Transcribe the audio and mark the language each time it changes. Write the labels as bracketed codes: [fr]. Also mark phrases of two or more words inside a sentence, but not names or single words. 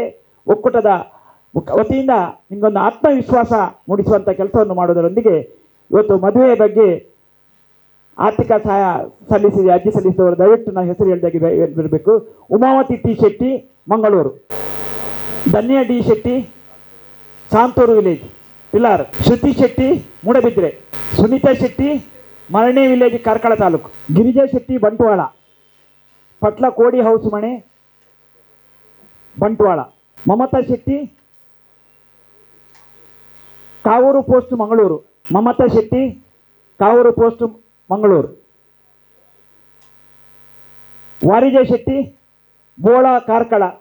[kn] ಒಕ್ಕೂಟದ ವತಿಯಿಂದ ನಿಮಗೊಂದು ಆತ್ಮವಿಶ್ವಾಸ ಮೂಡಿಸುವಂಥ ಕೆಲಸವನ್ನು ಮಾಡುವುದರೊಂದಿಗೆ ಇವತ್ತು ಮದುವೆಯ ಬಗ್ಗೆ ಆರ್ಥಿಕ ಸಹಾಯ ಸಲ್ಲಿಸಿದೆ ಅರ್ಜಿ ಸಲ್ಲಿಸಿದವರು ದಯವಿಟ್ಟು ನಾವು ಹೆಸರು ಹೇಳಿದಾಗೆ ಬರಬೇಕು. ಉಮಾವತಿ ಟಿ ಶೆಟ್ಟಿ, ಮಂಗಳೂರು. ಧನ್ಯ ಡಿ ಶೆಟ್ಟಿ, ಸಾಂತೂರು ವಿಲೇಜ್, ಪಿಲಾರ್. ಶ್ರುತಿ ಶೆಟ್ಟಿ, ಮೂಡಬಿದ್ರೆ. ಸುನೀತಾ ಶೆಟ್ಟಿ, ಮರಣೆ ವಿಲೇಜ್, ಕಾರ್ಕಳ ತಾಲೂಕು. ಗಿರಿಜಾ ಶೆಟ್ಟಿ, ಬಂಟ್ವಾಳ, ಪಟ್ಲ ಕೋಡಿ ಹೌಸ್ ಮನೆ, ಬಂಟ್ವಾಳ. ಮಮತಾ ಶೆಟ್ಟಿ, ಕಾವೂರು ಪೋಸ್ಟ್, ಮಂಗಳೂರು. ಮಮತಾ ಶೆಟ್ಟಿ, ಕಾವೂರು ಪೋಸ್ಟ್, ಮಂಗಳೂರು. ವಾರಿಜಾ ಶೆಟ್ಟಿ, ಬೋಳ, ಕಾರ್ಕಳ.